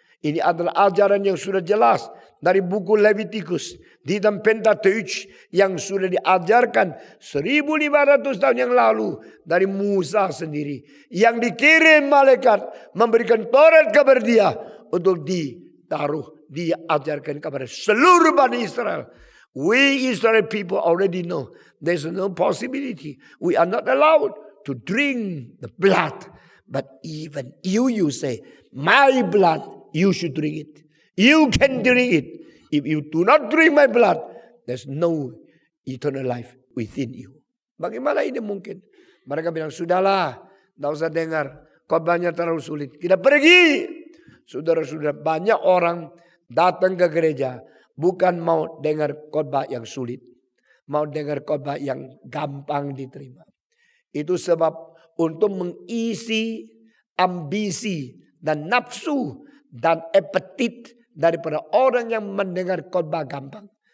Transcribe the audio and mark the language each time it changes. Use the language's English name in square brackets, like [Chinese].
[Indonesian] Ini adalah ajaran yang sudah jelas dari buku Leviticus di dalam Pentateuch yang sudah diajarkan 1500 tahun yang lalu dari Musa sendiri, yang dikirim malaikat memberikan Taurat kepada dia untuk ditaruh, diajarkan kepada seluruh Bani Israel. [English] We Israel people already know there's no possibility. We are not allowed to drink the blood. But even you say, my blood, you should drink it. You can drink it. If you do not drink my blood, there's no eternal life within you. [Indonesian] Bagaimana ini mungkin? Mereka bilang, sudahlah, tidak usah dengar. Khotbahnya terlalu sulit. Kita pergi. Saudara-saudara, banyak orang datang ke gereja bukan mau dengar khotbah yang sulit. Mau dengar khotbah yang gampang diterima. Itu sebab untuk mengisi ambisi dan nafsu dan apetit daripada orang yang mendengar khotbah gampang.